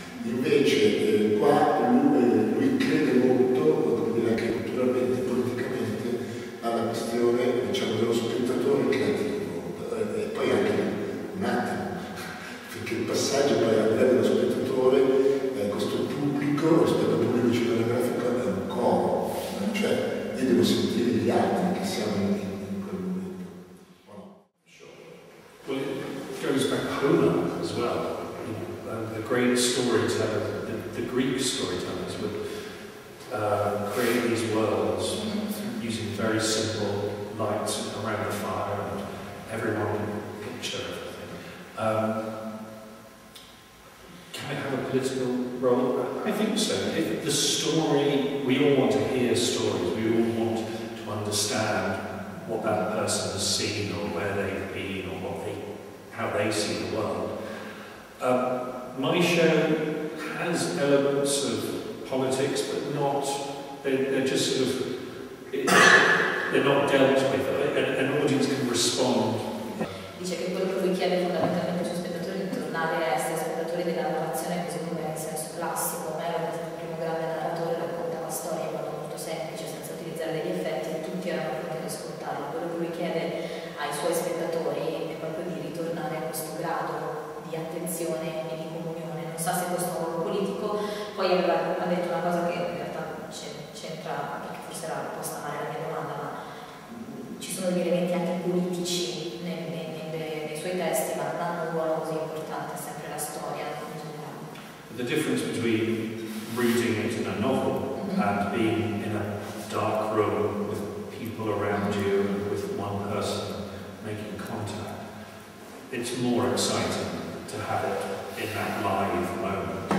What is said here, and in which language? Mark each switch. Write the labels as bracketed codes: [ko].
[it] Invece qua lui crede molto, come dire, anche culturalmente, politicamente, alla questione, diciamo, dello spettatore creativo. E poi anche un attimo, perché il passaggio poi al di là dello spettatore, questo pubblico rispetto al pubblico cinematografico è un coro, cioè io devo sentire gli altri che siamo in quel momento. [en] Well, it goes back to Homer as well. The great storytellers, the Greek storytellers would create these worlds using very simple lights around the fire and everyone can picture everything. Can it have a political role? I think so. If the story, we all want to hear stories, we all want to understand what that person has seen or where they've been or how they see the world. My show has elements of politics, but not, they're just sort of, they're not dealt with. An audience can respond. [it] Dice che quello che lui chiede fondamentalmente ai suoi spettatori è di tornare a essere spettatori della narrazione così come in senso classico. Omero, il primo grande narratore, raccontava storie in modo molto semplice, senza utilizzare degli effetti, e tutti erano pronti ad ascoltarlo. Quello che lui chiede ai suoi spettatori è proprio di ritornare a questo grado di attenzione e di comunione. Non sa se questo è un ruolo politico, poi ha detto una cosa che in realtà c'entra, perché forse era posta male la mia domanda, ma ci sono degli elementi anche politici nei suoi testi, ma non hanno un ruolo così importante, è sempre la storia in generale. [en] The difference between reading it in a novel and being in a dark room with people around you and with one person making contact, it's more exciting to have it in that live moment.